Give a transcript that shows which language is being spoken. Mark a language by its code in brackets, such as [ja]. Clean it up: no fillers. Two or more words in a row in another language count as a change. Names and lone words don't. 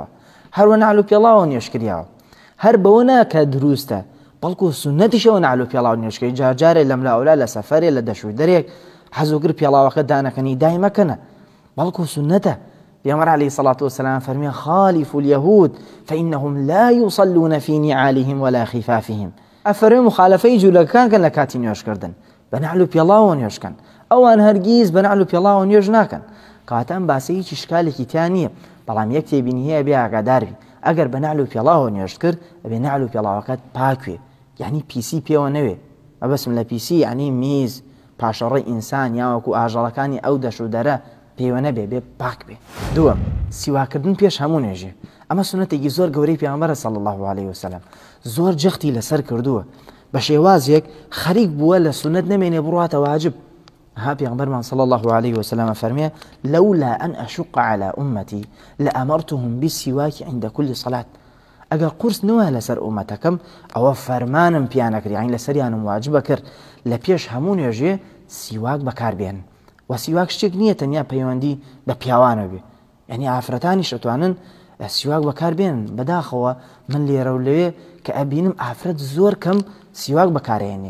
[ckb] هەروە نەعل و پێڵاو نوێشکریاوە. هەر بەوە ناکە دروستە بەڵکو سنەتیشەوە نەعل و پێڵاو نوێشکەی جارجارێ لەم لاولا لە سەفەرێ لە دەشوی دەرێک حەزوگر پێڵاوەکە دانەکەنی دای مەکەنە بەڵکو سنەتە. پێغەمبەر عەلەیهی سەڵاتو وەسەلام فەرمیان [ar] خالیفوا اليهود فإنهم لا يصلون في نعالهم ولا خفافهم. [ckb] ئەفەرمێ مخالفەی جوولەکان کەن لە کاتی نوێژکردن بە نەعل و پێڵاوە نوێژکەن. ئەوان هەرگیز بە نەعل و پێڵاوە نوێژ ناکەن. کاتەم باسی هیچ شکالێکی تیان نییە بەڵام یەک تێبینی هەیە بێ ئاگادار بی ئەگەر بە نەعل و پێڵاوە نوێژ کرد ئەبێ نەعل و پێڵاوەکەت پاکوێ یعنی پیسی پێوە نەوێ. مەبەسم لە پیسی یعنی میز پاشەڕەی ئینسان یاوەکو ئاژەڵەکانی ئەو دەش و دەرە پێوە نەبێ بێ پاک بێ. دووەم سیواکردن پێش هەموو نوێژێ. ئەمە سنەتێکی زۆر گەورەی پێغەمبەرە [ar] صلی الله علیه وسلم [ckb] زۆر جەختی لەسەر کردووە بە شێوازێک خەریک بووە لە سنەت نەمێنێ بڕواتە واجب. ها پێغەمبەرمان [ar] صلی الله علیه وسلم فەرمێ لولا أن أشق على أمتي لأمرتهم بالسواك عند كل صلاة. [ckb] ئەگەر قورس نوە لەسەر ئومەتەکەم ئەوە فەرمانم پیانەکرد یعنی لەسەریانم واجبە کرد لە پێش هەموو نوێژێ سیواک بەکاربێن. و سیواک شتێک نییە تەنیا پەیوەندی بە پیاوانە بێ یعنی ئافرەتانیش ئەتوانن سیواک بەکاربێنن. بەداخەوە من لێرە و لەوێ کە ئەبینم ئافرەت زۆر کەم سیواک بەکارهێنێ.